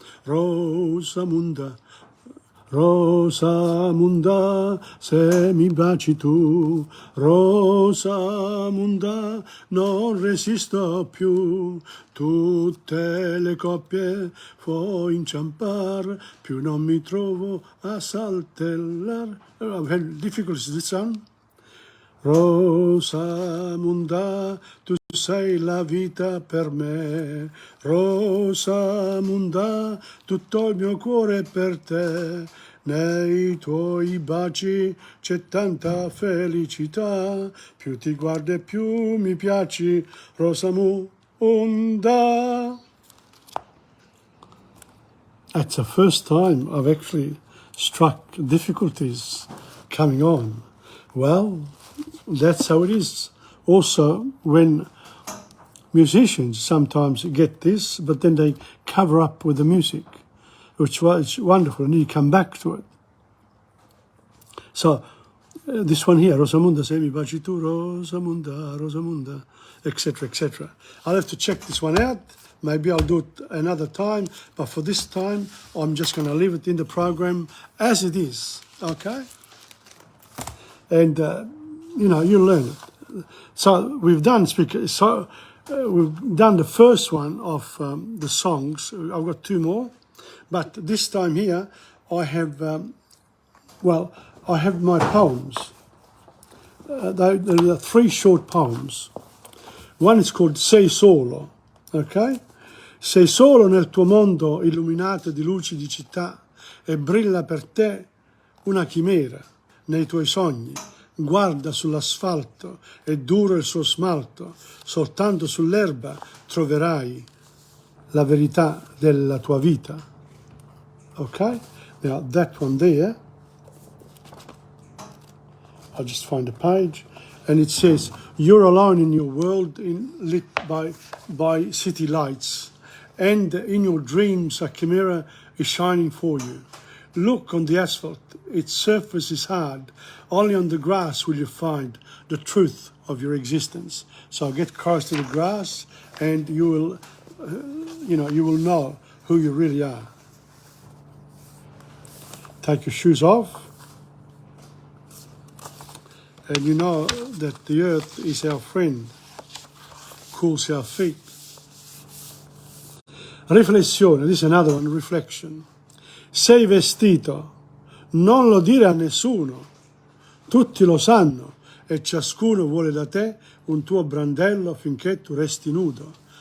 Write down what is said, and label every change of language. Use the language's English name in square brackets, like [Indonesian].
[Italian] Rosamunda, Rosamunda, se mi baci tu, Rosamunda, non resisto più. Tutte le coppie fo inciampar, più non mi trovo a saltellar. [English] I'm having difficulties with this sound. [Italian] Rosamunda, tu sei la vita per me, Rosamunda, tutto il mio cuore è per te, nei tuoi baci c'è tanta felicità, più ti guardo e più mi piaci, Rosamunda. [English] That's the first time I've actually struck difficulties coming on. Well, that's how it is. Also, when musicians sometimes get this, but then they cover up with the music, which was wonderful, and you come back to it. So, this one here, Rosamunda, se mi baci tu, Rosamunda, Rosamunda, etc., etc. I'll have to check this one out. Maybe I'll do it another time, but for this time, I'm just going to leave it in the program as it is, okay? And, you'll learn it. So we've done we've done the first one of the songs. I've got two more, but this time here I have I have my poems. There are three short poems. One is called Sei solo, ok? [Italian] Sei solo nel tuo mondo illuminato di luci di città e brilla per te una chimera nei tuoi sogni. Guarda sull'asfalto, è duro il suo smalto, soltanto sull'erba troverai la verità della tua vita. [English] Okay? Now that one there, I'll just find a page, and it says, you're alone in your world lit by city lights, and in your dreams a chimera is shining for you. Look on the asphalt, its surface is hard. Only on the grass will you find the truth of your existence. So get close to the grass and you will, you will know who you really are. Take your shoes off. And you know that the earth is our friend, cools our feet. Riflessione, this is another one, reflection. [Italian] Sei vestito, non lo dire a nessuno, tutti lo sanno e ciascuno vuole da te un tuo brandello affinché tu resti nudo.